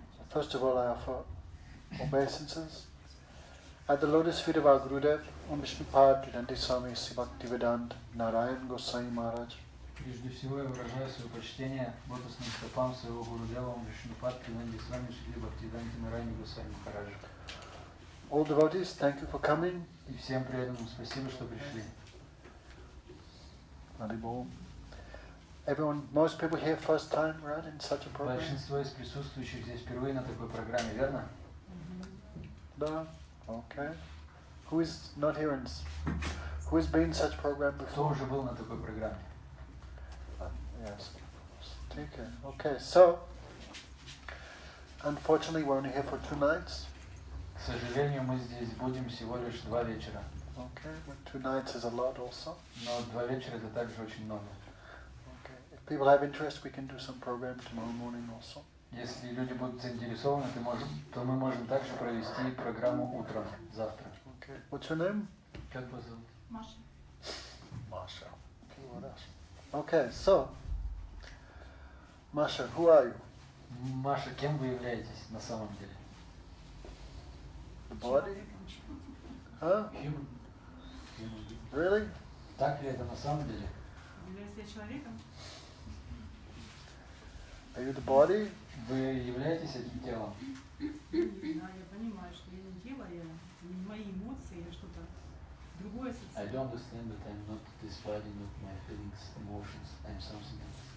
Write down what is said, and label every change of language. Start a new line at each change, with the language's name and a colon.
English: First of all, I offer obeisances at the lotus feet of our Gurudeva, Om Vishnupad Nandi Swami Sivaktivedanta Narayan Goswami Maharaj.
Russian: Прежде всего я выражаю свое почтение лотосным стопам своего Гурудева Ом Вишнупад Нанди Свами Шри Бхактивиданта Нараяна Госвами Махараджа.
English: All devotees, thank you for coming.
Russian: И всем преданным спасибо, что пришли.
English: Everyone, most people here first time, right, in such a program?
Russian: Большинство из присутствующих здесь впервые на такой программе, верно?
English: Да. Okay. Who is not here and who has been in such program before?
Russian: Кто уже был на такой программе?
English: Yes. Okay. So, unfortunately, we're only here for 2 nights.
Russian: К сожалению, мы здесь будем всего лишь 2 вечера.
English: Okay, but 2 nights is a lot also.
Russian: Но 2 вечера это также очень много.
English: Okay. If people have interest, we can do some program tomorrow morning also.
Russian: Если люди будут заинтересованы, то мы можем также провести программу утром, завтра.
English: Okay. What's your name?
Russian: Как вас зовут?
English: Masha. Masha. Okay, what else? Okay, so, Masha, who are you?
Russian: Маша, кем вы являетесь на самом деле?
English: The body? Huh? Human. Really?
Russian: Так ли это на самом деле? Являюсь я человеком?
English: Are you the body?
Russian: Вы являетесь этим телом? Да, я понимаю, что я не тело, я не мои эмоции, я что-то другое
English: I don't understand that I'm not this body, not my feelings, emotions, I'm something else.